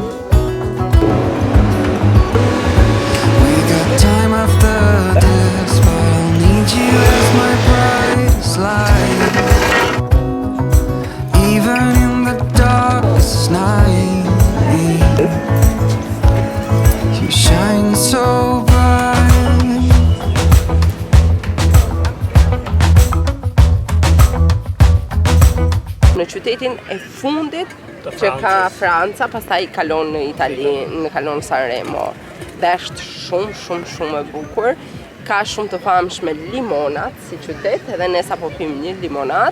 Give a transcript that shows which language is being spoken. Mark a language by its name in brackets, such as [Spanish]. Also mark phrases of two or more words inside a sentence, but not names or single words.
[English] We got time after this, but I'll need you as my prize light, even in the darkest night. You shine so bright. [Albanian] Në qytetin e fundit që ka Franca, pastaj kalon në Itali, kalon Sanremo. Dhe është shumë e bukur. Ka shumë të famshme limonat si qytet, edhe ne sapo pim një limonat.